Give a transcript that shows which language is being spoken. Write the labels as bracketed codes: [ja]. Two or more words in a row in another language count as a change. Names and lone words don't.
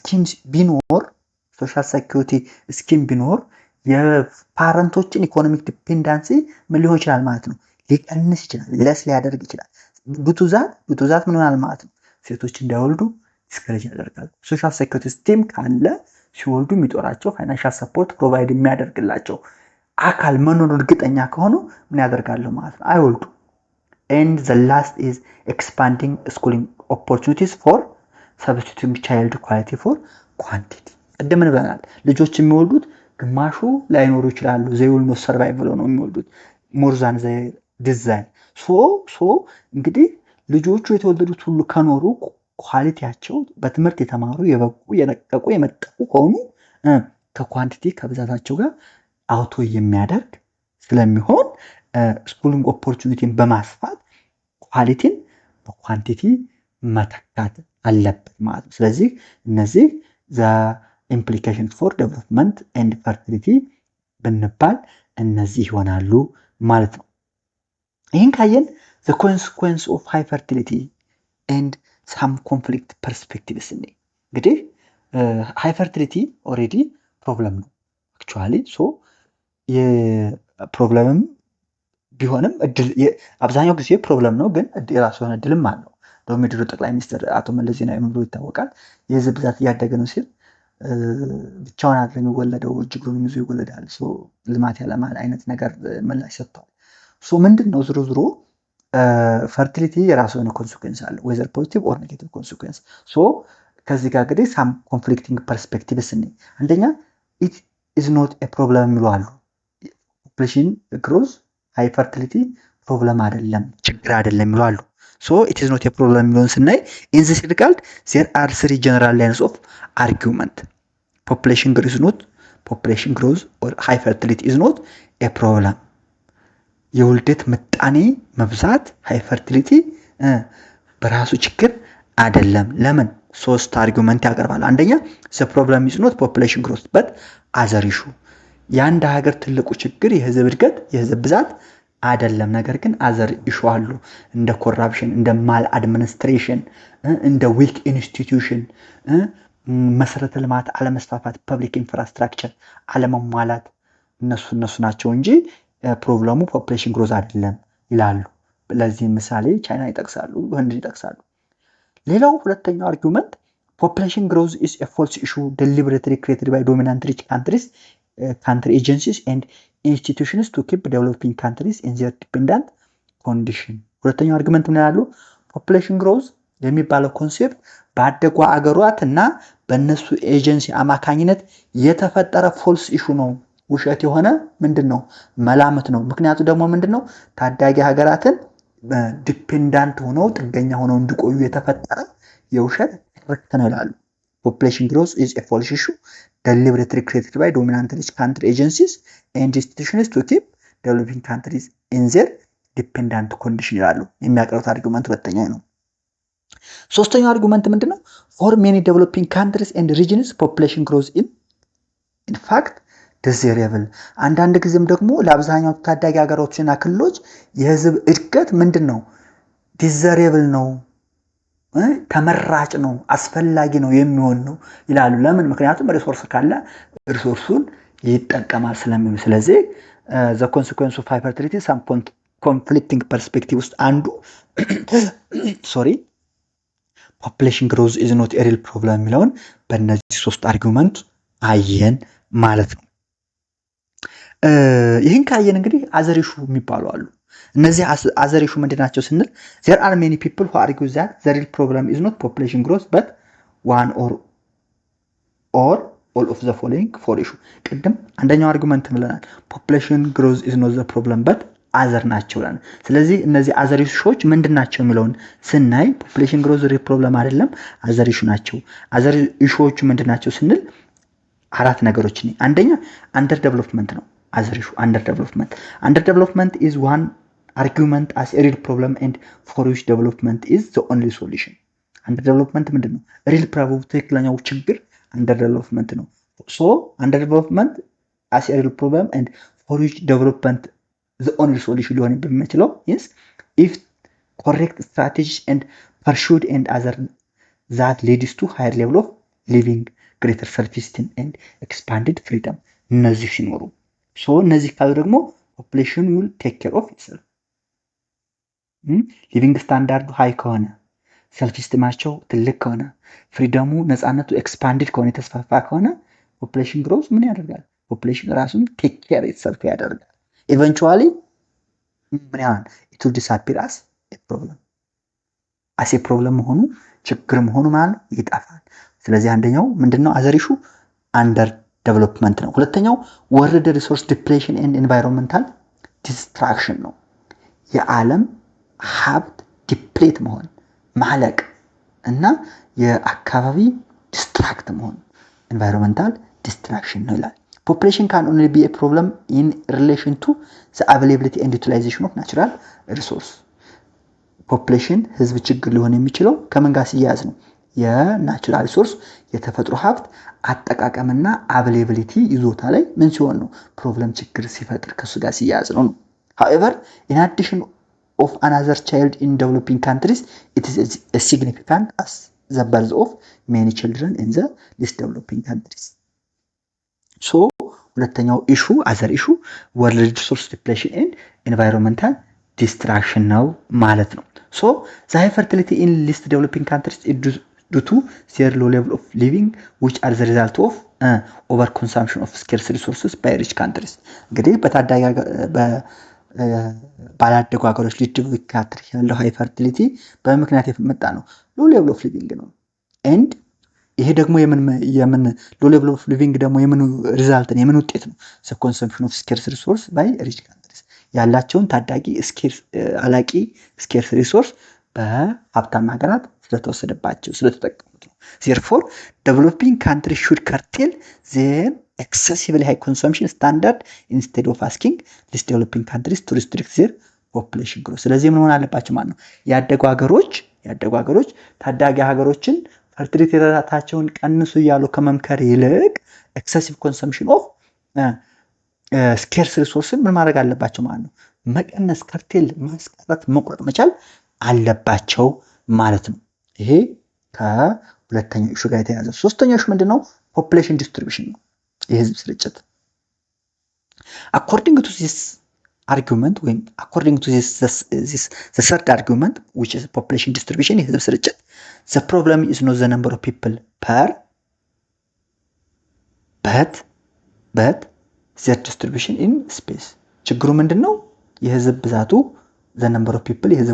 [am] ስኪም ቢኖር የፓረንቶችን [en] economic dependency [am] ምን ሊሆን ይችላል ማለት ነው ሊቀንስ ይችላል፣ ለስ ሊያደርግ ይችላል። ብቱዛት ምን ይሆናል ማለት ነው ሴቶች እንዳይወልዱ ዲስከሬጅ ያደርጋል። [en] social security scheme [am] ካለ ሲወልዱ የሚጦራቸው [en] financial support provide [am] የሚያደርግላቸው አካል መኖር እርግጠኛ ከሆኑ ምን ያደርጋሉ ማለት ነው አይወልዱ። [en] and the last is expanding schooling opportunities for substituting child quality for quantity [am] ቀደም ብለናል። ልጆች የሚወልዱት ግማሹ ላይኖሩ ይችላሉ [en] they will not survive [am] ብለው ነው የሚወልዱት [en] more than the design so [am] እንግዲህ ልጆቹ የተወለዱት ሁሉ ከኖሩ ኳሊቲያቸው በትምህርት የተማሩ የበቁ የነቀቁ የመጠቁ ከሆኑ ከኳንቲቲ ከብዛታቸው ጋር አውቶ የሚያደርግ ስለሚሆን [en] schooling opportunities [am] በማስፋት ኳሊቲን በኳንቲቲ መተካት አለበት ማለት ነው። ስለዚህ እነዚህ [en] the implications for development and fertility [am] ብንባል እነዚህ ይሆናሉ ማለት ነው። ይህን ካየን [en] the consequence of high fertility and some conflict perspectives እንግዲህ high fertility already problem ነው actually so [am] የፕሮብለምም ቢሆንም አብዛኛው ጊዜ ፕሮብለም ነው ግን የራሱ የሆነ እድልም አለው። ዶሚድሩ ጠቅላይ ሚኒስትር አቶ መለስ ዜናዊ ምን ብሎ ይታወቃል? የህዝብ ብዛት እያደገ ነው ሲል ብቻውን አይደለም የሚወለደው እጅግሩን ይዞ ይወለዳል ልማት ያለማል አይነት ነገር ምላሽ ሰጥቷል። ምንድነው [en] zero fertility [am] የራሱ የሆነ ኮንሲኩዌንስ አለ [en] whether positive or negative consequence [am] ከዚህ ጋር እንግዲህ [en] some conflicting perspectives [am] አንደኛ it [en] is not a problem ይላሉ population growth high fertility problem [am] አይደለም ችግር አይደለም ይላሉ [en] it is not a problem [am] የሚለውን ስናይ [en] in this regard there are three general lines of argument population growth or high fertility is not a problem [am] የውልደት ምጣኔ መብዛት [en] high fertility [am] በራሱ ችግር አይደለም። ለምን? ሶስት አርጉመንት ያቀርባል። አንደኛ [en] the problem is not population growth but other issue [am] የአንድ ሀገር ትልቁ ችግር የህዝብ እድገት የህዝብ ብዛት አይደለም ነገር ግን [en] other issue [am] አሉ እንደ corruption እንደ [en] mal administration [am] እንደ [en] weak institution [am] መሰረተ ልማት አለመስፋፋት [en] public infrastructure [am] አለመሟላት እነሱ ናቸው እንጂ ፕሮብለሙ [en] population growth [am] አይደለም ይላሉ። ለዚህ ምሳሌ ቻይና ይጠቅሳሉ ህንድ ይጠቅሳሉ። ሌላው ሁለተኛው አርጉመንት [en] population growth is a false issue deliberately created by dominant rich country agencies and institutions to keep developing countries in their dependent condition [am] ሁለተኛው አርጉመንት ምን ያላሉ [en] population growth [am] የሚባለው ኮንሴፕት ባደጉ አገራትና በእነሱ ኤጀንሲ አማካኝነት የተፈጠረ [en] false issue [am] ነው ውሸት የሆነ ምንድነው መላምት ነው። ምክንያቱ ደግሞ ምንድነው ታዳጊ ሀገራትን ዲፔንዳንት ሆነው ጥገኛ ሆነው እንዲቆዩ የተፈጠረ የውሸት ትርክት ነው ይላሉ። [en] population growth is a false issue deliberately created by dominant rich country agencies and institutions to keep developing countries in their dependent condition [am] ይላሉ። የሚያቀርቡት አርጉመንት ሁለተኛ ነው። ሶስተኛው አርጉመንት ምንድነው [en] for many developing countries and regions population growth in fact desirable [am] አንዳንድ ጊዜም ደግሞ ለአብዛኛው ታዳጊ ሀገሮችና ክልሎች የህዝብ እድገት ምንድነው desirable ነው ተመራጭ ነው አስፈላጊ ነው የሚሆን ነው ይላሉ። ለምን? ምክንያቱም ሪሶርስ ካለ ሪሶርሱን ይጠቀማል ስለሚሉ። ስለዚህ [en] the consequence of hyperfertility some conflicting perspective [am] ውስጥ አንዱ [en] sorry population growth is not a real problem [am] የሚለውን በእነዚህ ሶስት አርጊውመንት አየን ማለት ነው። ይህን ካየን እንግዲህ [en] other issue [am] የሚባሉ አሉ። እነዚህ [en] other issue [am] ምንድናቸው ስንል [en] there are many people who argue that the real problem is not population growth but one or all of the following four issue [am] ቅድም አንደኛው አርጉመንት ብለናል [en] population growth is not the problem but other [am] ናቸው ብለናል። ስለዚህ እነዚህ [en] other issues [am] ምንድናቸው የሚለውን ስናይ [en] population growth real problem አይደለም other issue ናቸው። other issues [am] ምንድናቸው ስንል አራት ነገሮች ነው። አንደኛ [en] under development ነው other issue under development is one argument as a real problem and for which development is the only solution under development ምንድነው real problem [am] ትክክለኛው ችግር [en] under development ነው። so under development as a real problem and for which development the only solution [am] ሊሆን በሚችለው [en] is if correct strategies and pursued and other that leads to higher level of living greater self-esteem and expanded freedom [am] እነዚህ ሲኖሩ [en] so [am] እነዚህ ካሉ ደግሞ [en] population will take care of itself living standard high [am] ከሆነ self esteemቸው ትልቅ ከሆነ ፍሪደሙ ነፃነቱ ኤክስፓንድድ ከሆነ የተስፋፋ ከሆነ [en] population growth [am] ምን ያደርጋል population ራሱን [en] take care itself [am] ያደርጋል eventually ምን ያህል [en] it will disappear as a problem [am] መሆኑ ችግር መሆኑ ማለት ይጠፋል። ስለዚህ አንደኛው ምንድነው [en] other issue under development [am] ነው። ሁለተኛው [en] world resource depletion and environmental destruction ነው። [am] የዓለም ሀብት ዲፕሌት መሆን ማለቅ እና የአካባቢ ዲስትራክት መሆን [en] environmental destruction [am] ነው ይላል። [en] population can only be a problem in relation to the availability and utilization of natural resource population [am] ህዝብ ችግር ሊሆን የሚችለው ከምን ጋር ሲያያዝ ነው [en] natural resource [am] የተፈጥሮ ሀብት አጠቃቀምና availability ይዞታ ላይ ምን ሲሆን ነው ፕሮብለም ችግር ሲፈጥር ከሱ ጋር ሲያያዝ ነው። [en] however in addition of another child in developing countries it is as significant as the birth of many children in the least developing countries so ሁለተኛው issue other issue world resource depletion and environmental destruction [am] ነው ማለት ነው። [en] so the high fertility in least developing countries is due to their low level of living which are the result of overconsumption of scarce resources by rich countries [am] እንግዲህ በታዳጊ ባላደጉ ሀገሮች ሊድብካትር ያለው [en] high fertility [am] በምክንያት የመጣ ነው [en] low level of living [am] ነው and ይሄ ደግሞ የምን [en] low level of living [am] ደግሞ የምን ሪዛልት ነው የምን ውጤት ነው [en] the consumption of scarce resource by rich countries [am] ያላቸውን ታዳጊ አላቂ [en] scarce resource [am] በሀብታም ሀገራት ስለተወሰደባቸው ስለተጠቀሙት ነው። [en] therefore developing countries should curtail their excessively high consumption standard instead of asking these developing countries to restrict their population growth [am] ስለዚህ ምን ሆነ አለባቸው ማለት ነው ያደጉ ሀገሮች ታዳጊ ሀገሮችን ፈርቲሊቲ ሬታቸውን ቀንሱ ያሉ ከመምከር ይልቅ [en] excessive consumption of scarce resources [am] ምን ማድረግ አለባቸው ማለት ነው መቀነስ ከርቴል ማስቀረት መቁረጥ መቻል አለባቸው ማለት ነው። ይሄ ከሁለተኛው ኢሹ ጋር የተያያዘ ሶስተኛው ኢሹ ምንድነው [en] population distribution [am] ነው የህዝብ ስርጭት [en] according to this argument when according to this the third argument which is population distribution [am] የህዝብ ስርጭት [en] the problem is not the number of people per but their distribution in space [am] ችግሩ ምንድነው የህዝብ ብዛቱ [en] the number of people የህዝብ